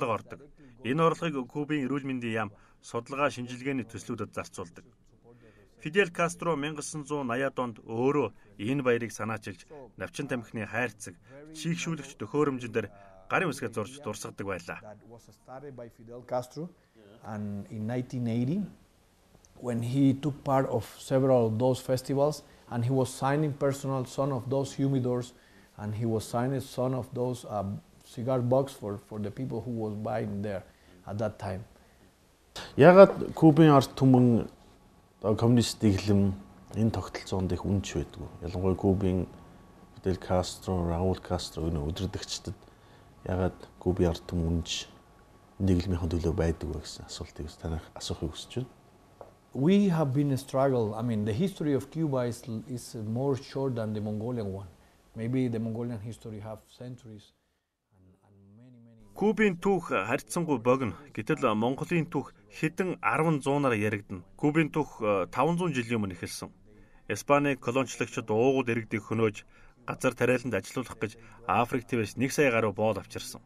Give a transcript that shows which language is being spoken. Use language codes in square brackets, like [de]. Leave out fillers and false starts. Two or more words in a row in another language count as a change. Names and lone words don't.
[mn] Энэ орлогыг Кубын эрүүл мэндийн яам судалгаа шинжилгээний төслүүдэд зарцуулдаг. Фидель Кастро 1980-ад онд өөрөө энэ баярыг санаачилж, навчин тамхины хайрцаг, чийгшүүлэгч төхөөрөмжөндөр гарын үсгээ зурж дурсгадаг байлаа. [en] And in 1980, when he took part of several of those festivals, and he was signing personal son of those humidors, and he was signing son of those cigar box for the people who was buying there at that time. [mn] Ягаад Кубын ард түмэн коммунист дэглэм энэ тогтолцоонд их үнэч байдгүй. Ялангуяа Кубын Фидель Кастро, Раул Кастро энэ удирдагчдад ягаад Кубын ард түмэн үнэч дэглэмийн төлөө байдаг вэ гэсэн асуултыг танах асуухыг хүсэж байна. [en] We have been a struggle. I mean, the history of Cuba is more short than the Mongolian one. Maybe the Mongolian history have centuries. [mn] Кубын түүх харьцангуй богино. Гэтэл Монголын түүх хэдэн 10 зуунаар яригдана. Кубын түүх 500 жилийн өмнө эхэлсэн. Испани колоничлогчид уугууд иргэдийг хөнөөж газар тариаланд ажилуулах гэж Африк твээс 1 сая гаруй боол авчирсан.